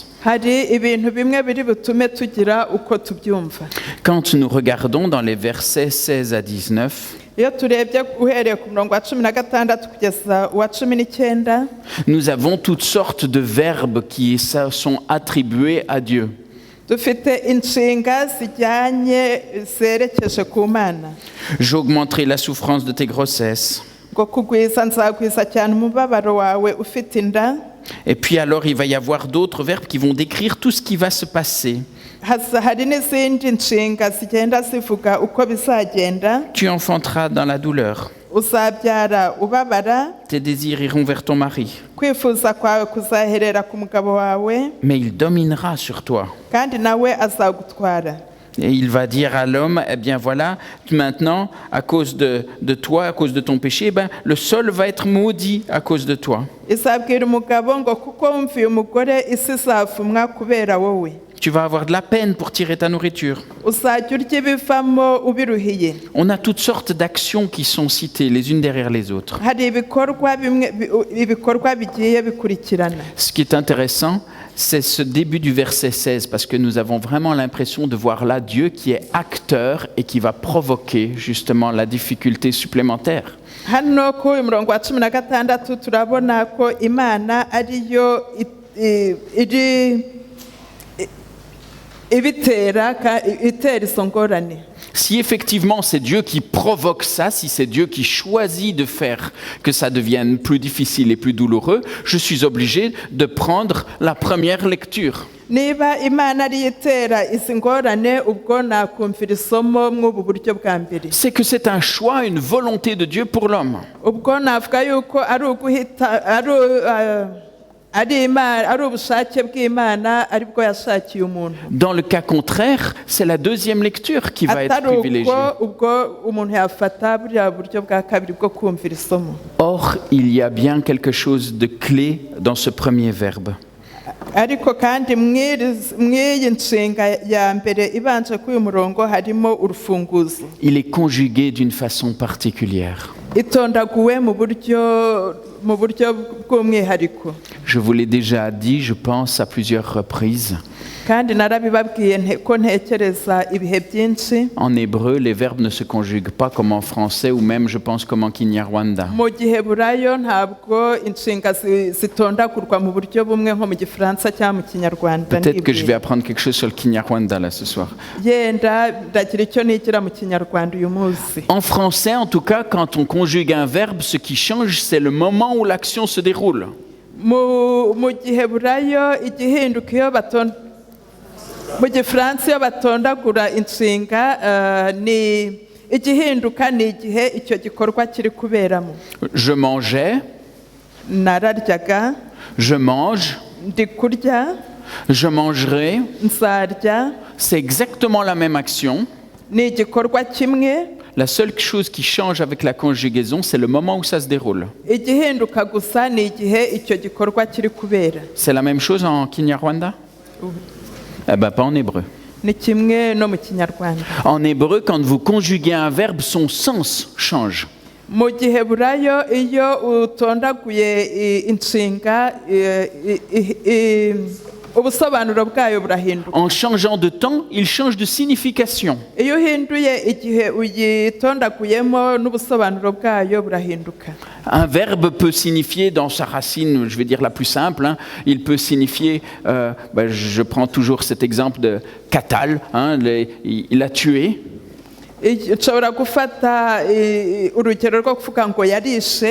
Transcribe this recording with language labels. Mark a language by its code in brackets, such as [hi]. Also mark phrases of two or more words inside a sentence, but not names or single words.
[rw] Hari ibintu bimwe biri butume tugira uko tubyumva. [fr] Quand nous regardons dans les versets 16 à 19, [rw] Iyo turebye uhereye ku murongo wa 16 kugeza uwa 19, [fr] nous avons toutes sortes de verbes qui sont attribués à Dieu. [rw] dufite inshinga zijyanye zerekeje ku Mana. [fr] J'augmenterai la souffrance de tes grossesses. [rw] Ngo kugwiza nzagwiza cyane umubabaro wawe ufite inda. [fr] Et puis alors, il va y avoir d'autres verbes qui vont décrire tout ce qui va se passer. [rw] Hari n'izindi nshinga zigenda zivuga uko bizagenda. [fr] Tu enfanteras dans la douleur. [rw] Uzabyara ubabara. [fr] Tes désirs iront vers ton mari. [rw] Kwifuza kwawe kuzaherera ku mugabo wawe. [fr] Mais il dominera sur toi. [rw] Kandi nawe azagutwara. [fr] Et il va dire à l'homme, eh bien voilà, maintenant, à cause de toi, à cause de ton péché, le sol va être maudit à cause de toi. [rw] Izabwira umugabo ngo kuko wumviye umugore isi izavumwa kubera wowe. [fr] Tu vas avoir de la peine pour tirer ta nourriture. [rw] Uzajya urya ibivamo ubiruhiye. [fr] On a toutes sortes d'actions qui sont citées les unes derrière les autres. [rw] Hari ibikorwa bigiye bikurikirana. [fr] Ce qui est intéressant, c'est ce début du verset 16, parce que nous avons vraiment l'impression de voir là Dieu qui est acteur et qui va provoquer justement la difficulté supplémentaire. [rw] Hano ku murongo wa 16 turabona ko Imana ariyo itera izo ngorane. [fr] Si effectivement c'est Dieu qui provoque ça, si c'est Dieu qui choisit de faire que ça devienne plus difficile et plus douloureux, je suis obligé de prendre la première lecture. [rw] niba imana ariyo itera izi ngorane ubwo nakumvira isomo mw'ubu buryo bwa mbere. [fr] C'est que c'est un choix, une volonté de Dieu pour l'homme. [rw] ubwo navuga yuko ari uguhita ari ubushake bw'imana aribwo yashakiye umuntu. [fr] Dans le cas contraire, c'est la deuxième lecture qui va être atari privilégiée. [rw] ubwo umuntu yafata buriya buryo bwa kabiri bwo kumvira isomo. [fr] Or, il y a bien quelque chose de clé dans ce premier verbe. [rw] ariko kandi mw'iyi nshinga ya mbere ibanje kuri uyu murongo harimo urufunguzo. [fr] Il est conjugué d'une façon particulière. [rw] itondaguwe mu buryo bw'umwihariko. [fr] Je vous l'ai déjà dit, je pense à plusieurs reprises. [rw] kandi narabibabwiye ko ntekereza ibihe byinshi. [fr] En hébreu, les verbes ne se conjuguent pas comme en français ou même, je pense, comme en Kinyarwanda. [rw] mu giheburayo ntabwo inshinga zitondagurwa mu buryo bumwe nko mu gifaransa cyangwa mu kinyarwanda. [fr] Peut-être que je vais apprendre quelque chose sur le Kinyarwanda là ce soir. [rw] yenda ndagira icyo nigira mu kinyarwanda uyu munsi. [fr] En français, en tout cas, quand on conjugue un verbe, ce qui change, c'est le moment où l'action se déroule. [rw] mu giheburayo igihinduka iyo mu gifaransa iyo batondagura inshinga ni igihinduka ni igihe icyo gikorwa kiri kuberamo. [fr] Je mangeais, [rw] nararyaga, [fr] je mange, [rw] ndi kurya, [fr] je mangerai. [rw] nzarya, [fr] C'est exactement la même action. [rw] ni igikorwa kimwe. [fr] La seule chose qui change avec la conjugaison, c'est le moment où ça se déroule. [rw] igihinduka gusa ni igihe icyo gikorwa kiri kubera. [fr] C'est la même chose en Kinyarwanda? Eh ben, pas en hébreu. [rw] ni kimwe no mu kinyarwanda. [fr] En hébreu, quand vous conjuguez un verbe, son sens change. [rw] mu giheburayo iyo utondaguye inshinga ubusobanuro bwayo burahinduka. [fr] En changeant de temps, il change de signification. [rw] iyo uhinduye igihe uyitondaguyemo n'ubusobanuro bwayo burahinduka. [fr] Un verbe peut signifier, dans sa racine, je vais dire la plus simple, il peut signifier, je prends toujours cet exemple de katal, il a tué. [rw] nshobora gufata urugero rwo kuvuga ngo yarishe.